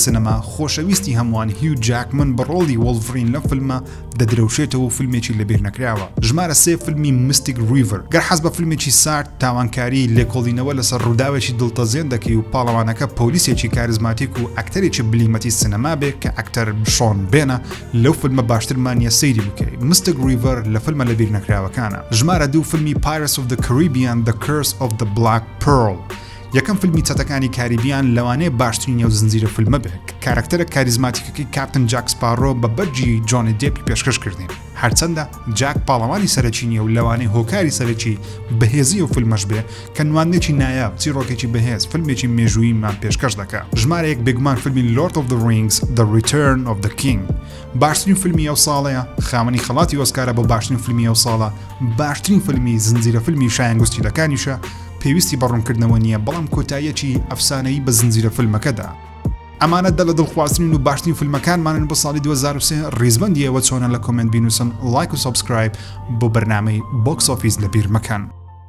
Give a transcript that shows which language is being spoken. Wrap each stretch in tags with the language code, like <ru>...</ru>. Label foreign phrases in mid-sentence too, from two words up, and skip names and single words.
<ckb>سینەما خۆشەویستی هەمووان هیو جاکمن بە ڕۆڵی وولڤرین لەم فیلمە دەدرەوشێتەوە و فیلمێکی لەبیر نەکراوە ژمارە 3 فیلمی میستیک ریڤر گەر حەز بە فیلمێکی سارد تاوانکاری لێکۆڵینەوە لەسەر ڕووداوێکی دڵتەزێن دەکەی و پاڵەوانەکە پۆلیسێکی کاریزماتیک و ئەکتەرێکی بلیمەتی سینەما بێ کە ئەکتەر شۆن بێنە لەو فیلمە باشترمانیە سەیری بکەی میستیک ریڤر لە فیلمە لەبیر نەکراوە ژمارە 2 فیلمی Pirates of the Caribbean The Curse of the Black Pearl یەکەم فیلمی چەتەکانی کاریبیان لەوانەیە باشترین نێو زنجیرە فیلمە بێت کارکتەرە کاریزماتیکەکەی کاپتن جاک سپارۆ بە بەرجی جۆنی دێپی پێشکەش کردین هەرچەندە جاک پاڵەوانی سەرەکی نیە و لەوانەیە هۆکاری سەرەکی بەهێزی و فیلمەش بێ کە نوانێکی نایاب چیرۆکێکی بەهێز فیلمێکی مێژوویمان پێشکەش دەکات ژمارە 1 بێگومان فیلمی Lord of the Rings The Return of the King باشترین فیلمی ئەو ساڵەیە خاوەنی خەڵاتی ئۆسکارە بۆ باشترین فیلمی ئەو ساڵە باشترین فیلمی زنجیرە فیلمی شایەنگوستیلەکانیشە پێویستی بەڕوونکردنەوە نییە بەڵام کۆتاییەکی ئەفسانەیی بە زنجیرە فیلمەکەدا ئەمانە دە لە دڵخوازترین و باشترین فیلمەکانمانن بۆ ساڵی 2023 ڕیزبەندیەوە چۆنە لە کۆمنت بینوسن لایک و سابسکرایب بۆ بەرنامەی بۆکس ئۆفیس لەبیر مەکەن</ckb>